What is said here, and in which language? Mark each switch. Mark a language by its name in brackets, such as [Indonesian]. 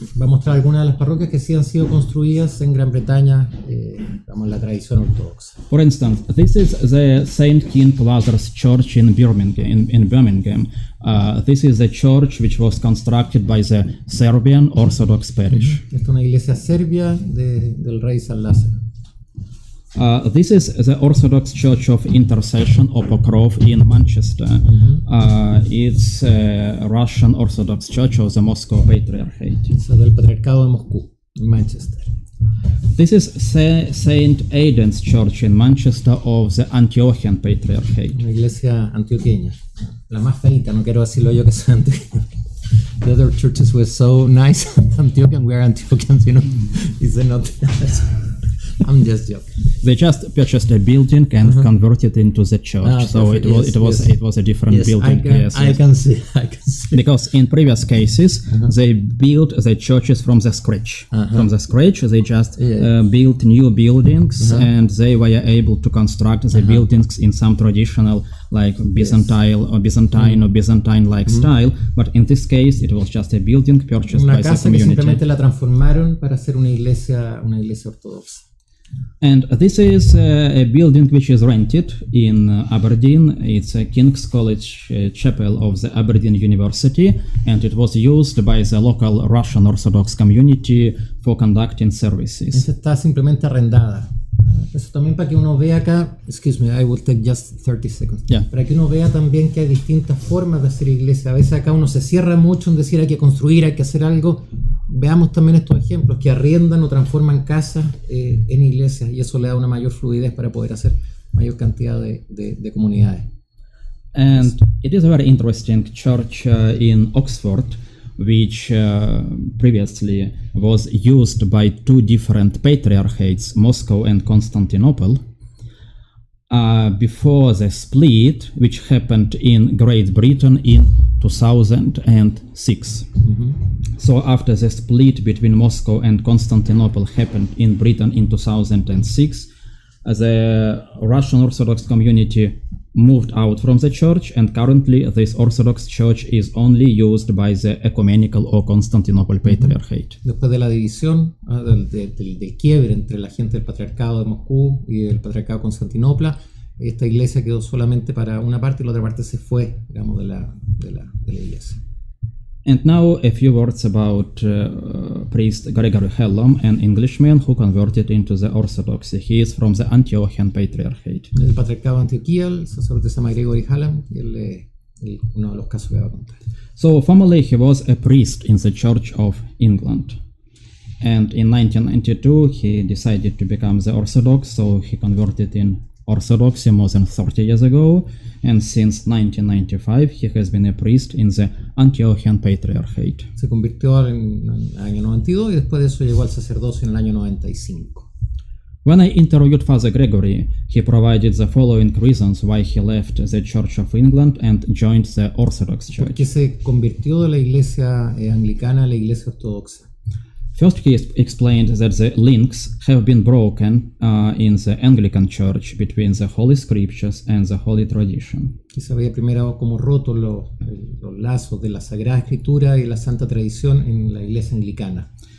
[Spanish] Va a mostrar algunas de las parroquias que sí han sido construidas en Gran Bretaña, la tradición ortodoxa. [English] For instance, this is the Saint King Lazarus Church in Birmingham. This is a church which was constructed by the Serbian Orthodox parish. [Spanish] Esta es una iglesia serbia del rey San Lázaro. [English] This is the Orthodox Church of Intercession or Pokrov in Manchester. It's a Russian Orthodox Church of the Moscow Patriarchate. [Spanish] Es del Patriarcado de Moscú, en Manchester. [English] This is Saint Aidan's Church in Manchester of the Antiochian Patriarchate. [Spanish] Una iglesia antioqueña, la más feita, no quiero decirlo yo que soy antioqueño. [English] The other churches were so nice. Antiochian, we are Antiochians, you know. Is it not? I'm just joking. They just purchased a building and converted it into the church. So it was a different building. I can see. Because in previous cases they built the churches from the scratch. From the scratch, they just built new buildings, and they were able to construct the buildings in some traditional, like Byzantine-like style. But in this case, it was just a building purchased by the community. [Spanish] Simplemente la transformaron para hacer una iglesia ortodoxa. [English] And this is a building which is rented in Aberdeen. It's a King's College Chapel of the Aberdeen University, and it was used by the local Russian Orthodox community for conducting services. [Spanish] Esta está simplemente arrendada. Eso también para que uno vea acá, [English] excuse me, I will take just 30 seconds. Yeah. [Spanish] Para que uno vea también que hay distintas formas de hacer iglesia. A veces acá uno se cierra mucho en decir hay que construir, hay que hacer algo. Veamos también estos ejemplos que arriendan o transforman casas en iglesias, y eso le da una mayor fluidez para poder hacer mayor cantidad de comunidades. [English] And it is a very interesting church in Oxford, which previously was used by two different patriarchates, Moscow and Constantinople, before the split, which happened in Great Britain in 2006. So after the split between Moscow and Constantinople happened in Britain in 2006, the Russian Orthodox community moved out from the church, and currently this Orthodox church is only used by the Ecumenical or Constantinople Patriarchate. [Spanish] Después de la división, del quiebre entre la gente del Patriarcado de Moscú y del Patriarcado de Constantinopla, esta iglesia quedó solamente para una parte y la otra parte se fue, digamos, de la iglesia. [English] And now a few words about priest Gregory Hellum, an Englishman who converted into the Orthodoxy. He is from the Antiochian Patriarchate. [Spanish] El patriarcado de Antioquía, el sacerdote se llama Gregory Hellum, y él es uno de los casos que va a contar. [English] So formerly he was a priest in the Church of England. And in 1992 he decided to become the Orthodox, so he converted in Orthodoxy more than 30 years ago, and since 1995 he has been a priest in the Antiochian Patriarchate. [Spanish] Se convirtió en el año 92 y después de eso llegó al sacerdocio en el año 95. [English] When I interviewed Father Gregory, he provided the following reasons why he left the Church of England and joined the Orthodox Church. [Spanish] ¿Por qué se convirtió de la iglesia anglicana a la iglesia ortodoxa? [English] First, he explained that the links have been broken in the Anglican Church between the Holy Scriptures and the Holy Tradition. [Spanish] Y se había primero como roto los lazos de la Sagrada Escritura y la Santa Tradición en la iglesia anglicana.